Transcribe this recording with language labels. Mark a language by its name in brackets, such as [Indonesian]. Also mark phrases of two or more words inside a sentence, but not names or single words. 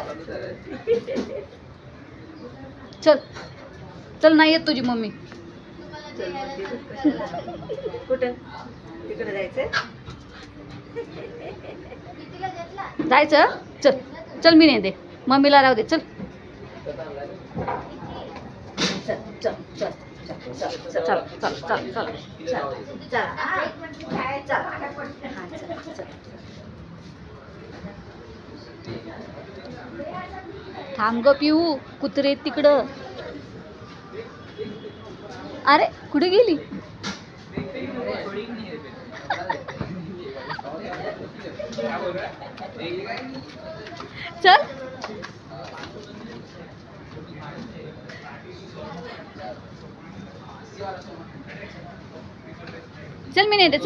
[Marathi] चल चल नाही येत तुझी मम्मी. कुठं? तिकडे जायचंय. कितीला घेतला? जायचं. चल चल मी नाही दे, मम्मीला राहू दे. चल चल चल चल चल चल चल चल चल चल चल. हा. चल. हा, चल, चल. थांब ग पिऊ, कुत्रे तिकडं. अरे कुठे गेली? चल चल मी नाही दे.